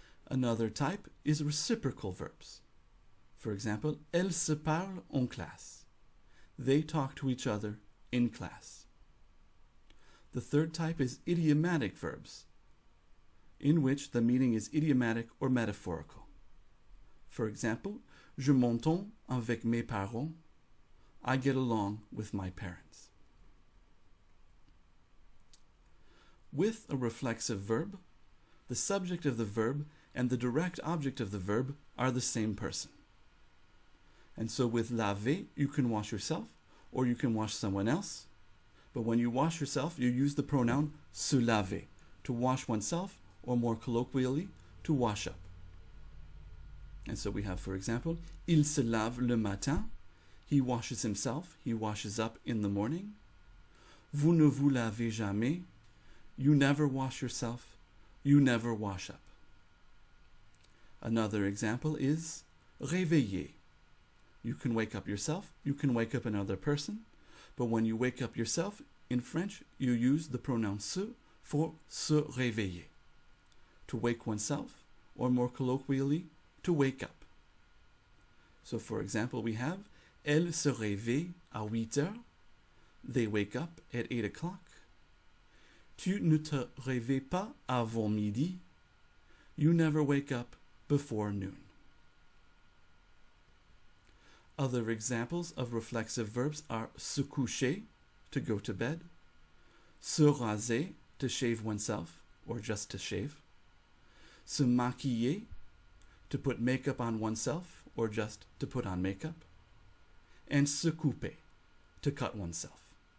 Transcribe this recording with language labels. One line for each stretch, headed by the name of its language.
English: Another type is reciprocal verbs. For example,
French: elles se parlent en classe.
English: They talk to each other in class. The third type is idiomatic verbs, in which the meaning is idiomatic or metaphorical. For example,
French: je m'entends avec mes parents.
English: I get along with my parents. With a reflexive verb, the subject of the verb and the direct object of the verb are the same person. And so with laver, you can wash yourself or you can wash someone else. But when you wash yourself, you use the pronoun se laver, to wash oneself, or more colloquially, to wash up. And so we have, for example,
French: il se lave le matin.
English: He washes himself, he washes up in the morning.
French: Vous ne vous lavez jamais.
English: You never wash yourself, you never wash up. Another example is réveiller. You can wake up yourself, you can wake up another person, but when you wake up yourself, in French, you use the pronoun se for se réveiller, to wake oneself, or more colloquially, to wake up. So for example, we have
French: elle se réveille à 8 heures.
English: They wake up at 8 o'clock.
French: Tu ne te réveilles pas avant midi.
English: You never wake up before noon. Other examples of reflexive verbs are se coucher, to go to bed, se raser, to shave oneself, or just to shave, se maquiller, to put makeup on oneself, or just to put on makeup, and se couper, to cut oneself.